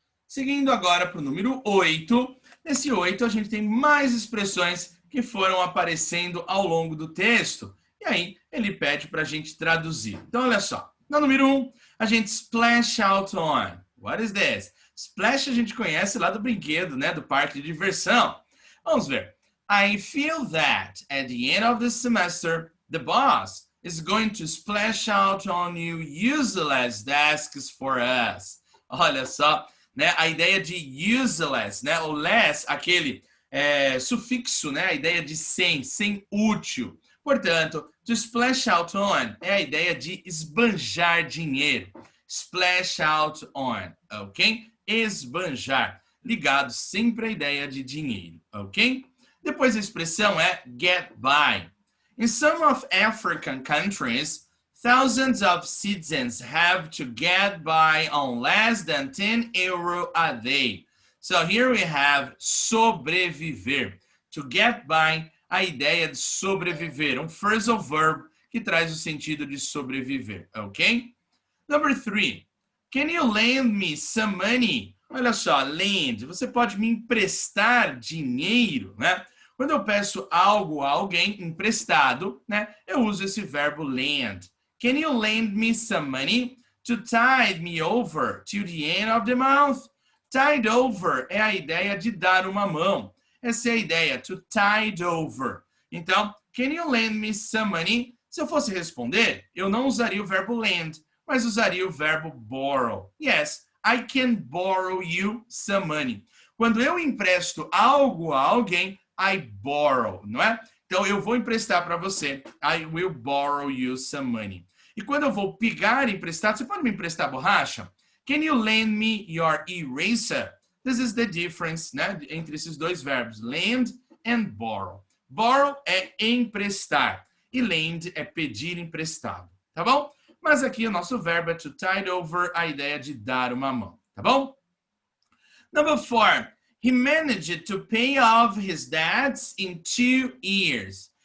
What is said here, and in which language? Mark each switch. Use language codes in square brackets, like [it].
[pt] Seguindo agora para o número 8, nesse 8 a gente tem mais expressões que foram aparecendo ao longo do texto. E aí, ele pede para a gente traduzir. Então, olha só. No número 1, a gente [en] splash out on. What is this? [pt] Splash a gente conhece lá do brinquedo, né? Do parque de diversão. Vamos ver. [en] I feel that at the end of the semester, the boss is going to splash out on you useless tasks for us. [pt] Olha só, né? A ideia de useless, né? O less, aquele sufixo, né? A ideia de sem útil. Portanto, to splash out on é a ideia de esbanjar dinheiro. Splash out on, ok? Esbanjar, ligado sempre à ideia de dinheiro, ok? Depois a expressão é get by. [en] In some of African countries, thousands of citizens have to get by on less than 10 euro a day. So here we have [pt] sobreviver. To get by, a ideia de sobreviver, um phrasal verb que traz o sentido de sobreviver, ok? [en] Number 3, can you lend me some money? [pt] Olha só, lend, você pode me emprestar dinheiro, né? Quando eu peço algo a alguém emprestado, né, eu uso esse verbo lend. [en] Can you lend me some money to tide me over till the end of the month? [pt] Tide over é a ideia de dar uma mão. Essa é a ideia, to tide over. Então, [en] can you lend me some money? [pt] Se eu fosse responder, eu não usaria o verbo lend, mas usaria o verbo borrow. [en] Yes, I can borrow you some money. [pt] Quando eu empresto algo a alguém, [en] I borrow, [pt] não é? Então, eu vou emprestar para você. [en] I will borrow you some money. [pt] E quando eu vou pegar emprestado, você pode me emprestar borracha? [en] Can you lend me your eraser? This is the difference, né, [pt] entre esses dois verbos, [en] lend and borrow. [pt] Borrow é emprestar e lend é pedir emprestado, tá bom? Mas aqui o nosso verbo é to tide over, a ideia de dar uma mão, tá bom? [en] Number 4, he managed to pay off his debts in 2 years.